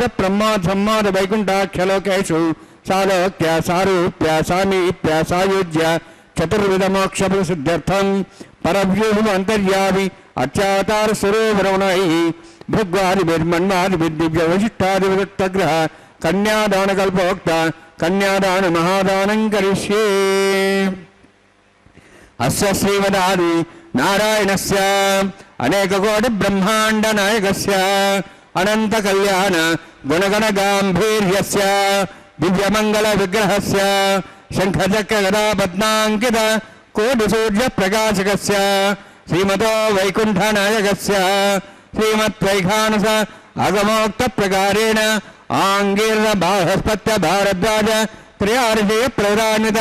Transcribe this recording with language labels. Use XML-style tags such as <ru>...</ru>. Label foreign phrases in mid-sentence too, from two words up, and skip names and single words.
<sa>ప్రమోద సమ్మోద వైకుంఠాఖ్యలోకేషు సాలోక్య సారూప్య సామీప్య సాయుజ్య చతుర్విధ మోక్ష సిద్ధ్యర్థం పరవ్యూహం అంతర్యామి అత్యావతార స్వరూపరమణై భృగ్వాదిభిర్మన్వాదిభిర్దివ్య వశిష్టాదివిదగ్రహ కన్యాదాన కల్పోక్త కన్యాదాన మహాదానం కరిష్యే. ಅಸ್ಯ ಶ್ರೀಮದಾದಿ ನಾರಾಯಣಸ್ಯ ಅನೇಕಕೋಟಿ ಬ್ರಹ್ಮಾಂಡ ನಾಯಕಸ್ಯ ಅನಂತ ಕಲ್ಯಾಣ ಗುಣಗಣ ಗಾಂಭೀರ್ಯಸ್ಯ ದಿವ್ಯಮಂಗಲ ವಿಗ್ರಹಸ್ಯ ಶಂಖಚಕ್ರ ಗದಾ ಪದ್ಮಾಂಕಿತ ಕೋಟಿ ಸೂರ್ಯ ಪ್ರಕಾಶಕಸ್ಯ ಶ್ರೀಮತೋ ವೈಕುಂಠ ನಾಯಕಸ್ಯ ಶ್ರೀಮದ್ವೈಖಾನಸ ಆಗಮೋಕ್ತ ಪ್ರಕಾರೇಣ ಆಂಗೀರ್ಣ ಬಾಹಸ್ಪತ್ಯ ಭಾರದ್ವಾಜ ತ್ರಯಾರ್ಷೇಯ ಪ್ರಧಾನಿತ</sa>